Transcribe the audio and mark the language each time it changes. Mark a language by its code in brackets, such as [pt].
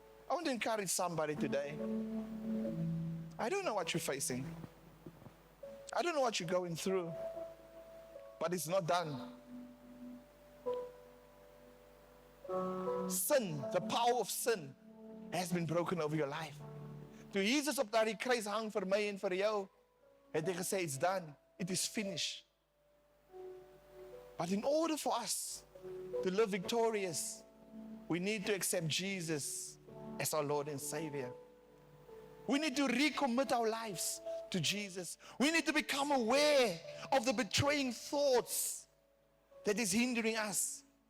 [en] I want to encourage somebody today. I don't know what you're facing. I don't know what you're going through. But it's not done. Sin, the power of sin, has been broken over your life. [af] Toe Jesus op daardie kruis hang vir my en vir jou, het hy gesê, [en] it's done. It is finished. But in order for us to live victorious, we need to accept Jesus as our Lord and Savior. We need to recommit our lives to Jesus. We need to become aware of the betraying thoughts that is hindering us.